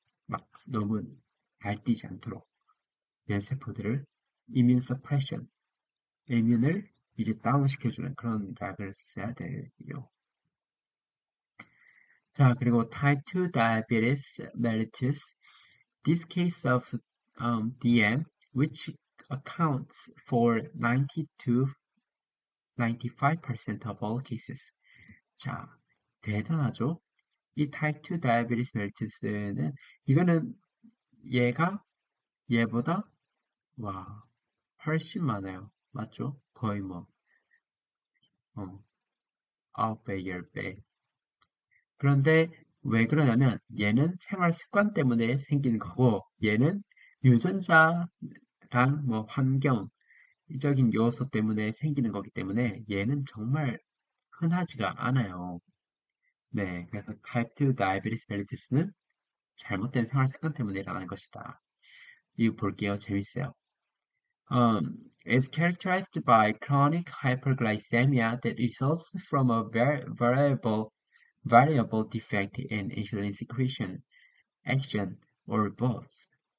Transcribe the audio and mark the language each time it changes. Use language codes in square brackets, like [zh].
[ko] 막 너무 날뛰지 않도록 면세포들을 이뮨 서프레션, 이뮨을 이제 다운시켜주는 그런 약을 써야 돼요. 자, 그리고 [en] type 2 diabetes mellitus. This case of DM, which accounts for 90 to 95% of all cases. [ko] 자, 대단하죠? 이 type 2 diabetes mellitus는 이거는 얘가 얘보다 와 훨씬 많아요. 맞죠? 거의 뭐 어, 9배, 10배. 그런데 왜 그러냐면 얘는 생활 습관 때문에 생기는 거고 얘는 유전자랑 뭐 환경적인 요소 때문에 생기는 거기 때문에 얘는 정말 흔하지가 않아요. 네, 그래서 type 2 diabetes mellitus는 잘못된 생활 습관 때문에 일어나는 것이다. 이거 볼게요. 재밌어요. [en] Is characterized by chronic hyperglycemia that results from a variable defect in insulin secretion, action, or both.